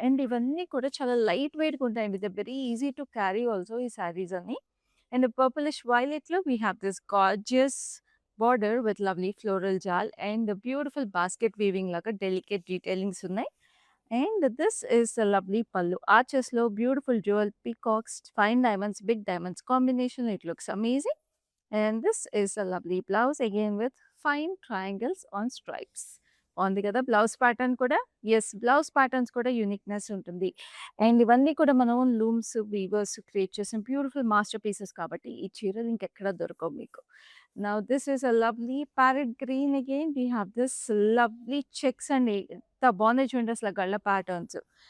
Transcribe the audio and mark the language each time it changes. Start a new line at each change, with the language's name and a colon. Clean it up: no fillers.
Telugu: And ఇవన్నీ కూడా చాలా లైట్ వెయిట్‌గా ఉంటాయండి.
English: They very easy to carry also ఈ saris అన్ని. And purplish వైలెట్‌లో we have this gorgeous border with lovely floral jaal and beautiful basket weaving లాగా delicate detailings ఉన్నాయి. And this is a lovely pallu. ఆర్చెస్‌లో beautiful dual peacocks, fine diamonds, big diamonds combination. It looks amazing. And this is a lovely blouse again with fine triangles on stripes.
Telugu: బావుంది కదా! Blouse pattern కూడా blouse patterns కూడా uniqueness ఉంటుంది. And ఇవన్నీ కూడా మనం looms, weavers create చేసిన beautiful master pieces కాబట్టి ఈ చీరలు ఇంకెక్కడ దొరకవు మీకు.
English: Now this is a lovely parrot green again. We have this lovely checks and
Telugu: ఎంత బాగున్నాయి చూడండి అసల గళ్ళ ప్యాటర్న్స్.